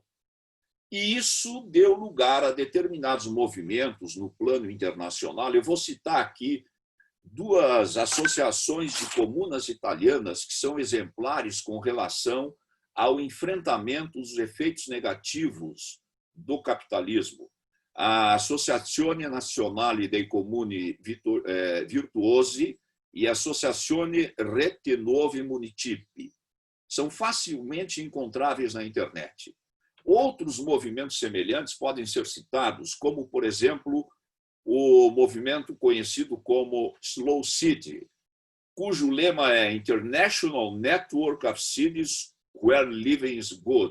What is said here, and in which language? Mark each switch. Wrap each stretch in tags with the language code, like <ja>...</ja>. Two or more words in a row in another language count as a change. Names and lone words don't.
<pt>E isso deu lugar a determinados movimentos no plano internacional. Eu vou citar aqui duas associações de comunas italianas que são exemplares com relação ao enfrentamento dos efeitos negativos do capitalismo. A Associazione Nazionale dei Comuni Virtuosi e a Associazione Rete Nuovi Municipi. São facilmente encontráveis na internet. Outros movimentos semelhantes podem ser citados, como, por exemplo, o movimento conhecido como Slow City, cujo lema é</pt> <en>International Network of Cities Where Living is Good.</en>